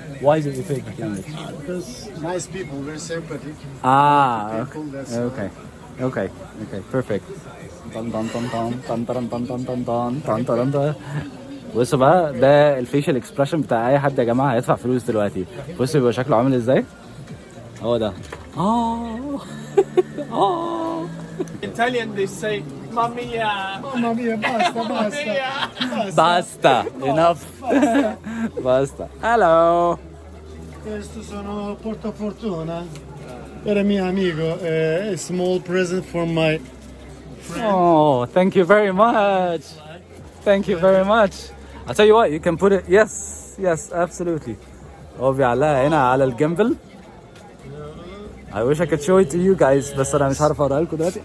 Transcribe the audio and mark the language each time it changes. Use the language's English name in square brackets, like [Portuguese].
[English] Why is it your favorite language? Because nice people, very sympathetic. Ah, People, that's okay, perfect. طن طن طن طن طن طن طن طن طن طن طن طن. [Arabic] بصوا بقى ده الفيشل اكسبريشن بتاع اي حد يا جماعه هيدفع فلوس دلوقتي. بصوا بيبقى شكله عامل ازاي. هو ده. [English] Italian they say [Italian] mamma mia. Mamma mia, basta, basta. Basta. Enough. Basta. Hello. Questo sono portafortuna per il mio amico, [English] a small present for my Oh, thank you very much. Thank you very much. I'll tell you what, you can put it. Yes, absolutely. [Arabic] هو بيعلقها هنا على الجيمبل. [English] I wish I could show it to you guys [Arabic] بس أنا مش عارف أوريها لكم دلوقتي.